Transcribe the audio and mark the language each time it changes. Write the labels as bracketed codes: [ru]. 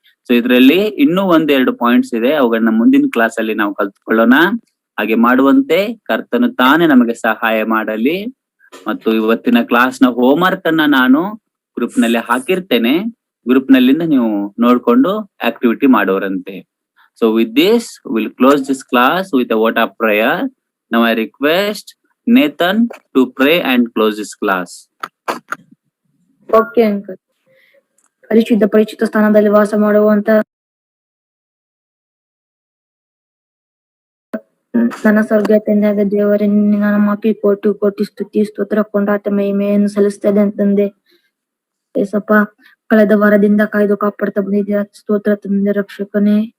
[kn] So ಇದ್ರಲ್ಲಿ ಇನ್ನೂ 1-2 points ಇದೆ, ಅವುಗಳನ್ನ ಮುಂದಿನ ಕ್ಲಾಸ್ ಅಲ್ಲಿ ನಾವು ಕಲ್ತ್ಕೊಳ್ಳೋಣ. ಹಾಗೆ ಮಾಡುವಂತೆ ಕರ್ತನು ತಾನೇ ನಮಗೆ ಸಹಾಯ ಮಾಡಲಿ. ಮತ್ತು ಇವತ್ತಿನ ಕ್ಲಾಸ್ ನ ಹೋಮ್ವರ್ಕ್ ಅನ್ನ ನಾನು ಗ್ರೂಪ್ ನಲ್ಲಿ ಹಾಕಿರ್ತೇನೆ, ಗ್ರೂಪ್ ನಲ್ಲಿಂದ ನೀವು ನೋಡ್ಕೊಂಡು activity ಮಾಡೋರಂತೆ. [en] So with this, we'll close this class with a word of prayer. Now I request Nathan to pray and close this class. [kn] Okay uncle. ಪರಿಚಿತ ಸ್ಥಾನದಲ್ಲಿ ವಾಸ ಮಾಡುವಂತ ನನ್ನ ಸ್ವರ್ಗೀಯ ತಂದೆಯಾದ ದೇವರೇ, ನಿನ್ನ ನಾಮಕ್ಕೆ ಕೋಟಿ ಸ್ತುತಿ ಸ್ತೋತ್ರ ಕೊಂಡಾಟ ಮಹಿಮೆಯನ್ನು ಸಲ್ಲಿಸ್ತದೆ ಅಂತಂದೆ. ಏಸಪ್ಪ, ಕಳೆದ ವಾರದಿಂದ ಕಾಯ್ದು ಕಾಪಾಡ್ತಾ ಬಂದಿದ್ದೀರಾ. ಸ್ತೋತ್ರ ತಂದೆ ರಕ್ಷಕನೇ.